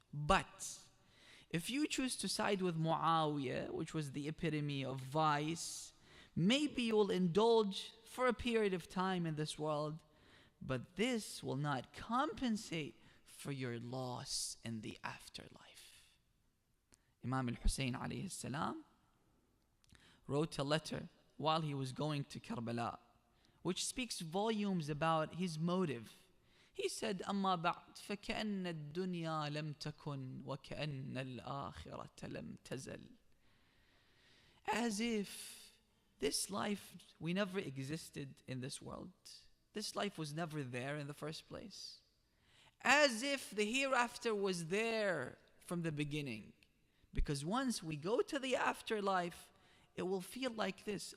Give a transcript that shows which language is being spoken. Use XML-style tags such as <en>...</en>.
<en>But if you choose to side with Muawiyah, which was the epitome of vice, maybe you will indulge for a period of time in this world, but this will not compensate for your loss in the afterlife. Imam al-Hussein alayhi salam wrote a letter while he was going to Karbala, which speaks volumes about his motive. He said,</en> <ar>أما بعد فكأن الدنيا لم تكن وكأن الآخرة لم تزل.</ar> <en>As if this life, we never existed in this world. This life was never there in the first place. As if the hereafter was there from the beginning. Because once we go to the afterlife, it will feel like this.</en>